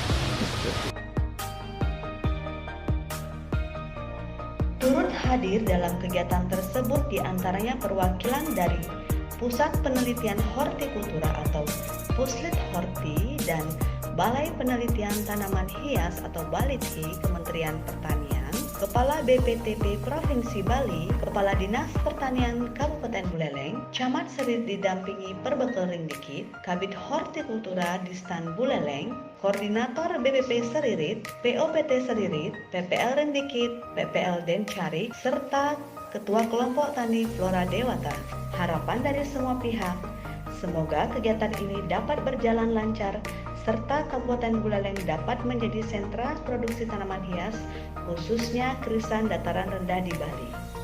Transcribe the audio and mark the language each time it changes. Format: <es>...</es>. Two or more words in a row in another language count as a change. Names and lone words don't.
<id>Turut hadir dalam kegiatan tersebut diantaranya perwakilan dari Pusat Penelitian Hortikultura atau Puslit Horti dan Balai Penelitian Tanaman Hias atau Baliti Kementerian Pertanian, Kepala BPTP Provinsi Bali, Kepala Dinas Pertanian Kabupaten Buleleng, Camat Serit didampingi Perbekel Ringgit, Kabid Hortikultura Distan Buleleng, Koordinator BPP Seririt, POPT Seririt, PPL Rendikit, PPL Dencari, serta Ketua Kelompok Tani Flora Dewata. Harapan dari semua pihak, semoga kegiatan ini dapat berjalan lancar serta Kabupaten Buleleng dapat menjadi sentra produksi tanaman hias, khususnya krisan dataran rendah di Bali.</id>